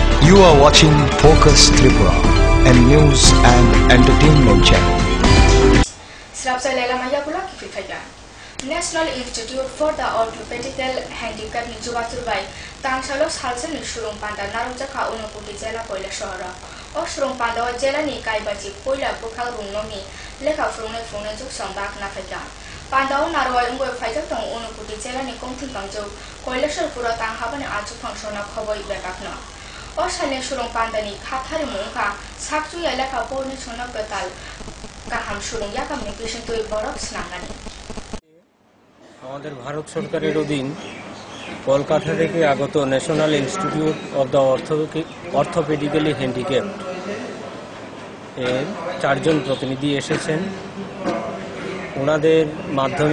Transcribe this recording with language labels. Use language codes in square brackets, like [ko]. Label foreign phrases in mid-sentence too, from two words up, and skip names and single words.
[en] You are watching Focus Tripura, a news and entertainment channel. [trp] National Institute for the Orthopedical Handicap ni Jubaturbai tangsalo salsen ni Shurung Panda narujaka unoputi jela koila shahara o Shurung Panda o jela ni kaibaji koila bukhal rungnomi leka frungne juk sambak na faika Panda o naroi ungoi faika tong unoputi jela ni kongtin kangjo koila shar pura tang habane aju functiona khoboi bekakna o shane Shurung Panda ni khathari mungka sakju ya leka porni chona betal kaham Shurung yakam ni patient toi borok snangani [bn] আমাদের ভারত সরকারের অধীন কলকাতা থেকে আগত ন্যাশনাল ইনস্টিটিউট অফ দ্য অর্থোপেডিক্যালি হ্যান্ডিক্যাপড এর 4 জন প্রতিনিধি এসেছেন ওনাদের মাধ্যমে